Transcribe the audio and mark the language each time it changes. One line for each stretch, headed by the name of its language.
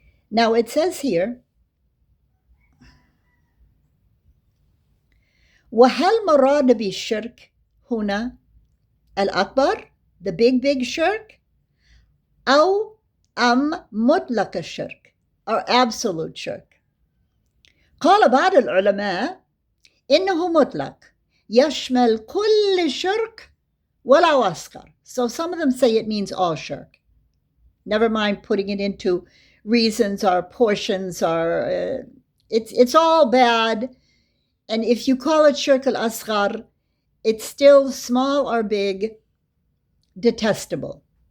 English: Now it says here,
Arabic: وهل مراد بالشرك هنا الأكبر,
English: the big shirk,
Arabic: أو مطلق الشرك,
English: or absolute shirk.
Arabic: قال بعض العلماء إنه مطلق يشمل كل شرك ولو أصغر.
English: So some of them say it means all shirk. Never mind putting it into reasons or portions, or it's all bad. And if you call it shirk al-asghar, it's still small or big, detestable.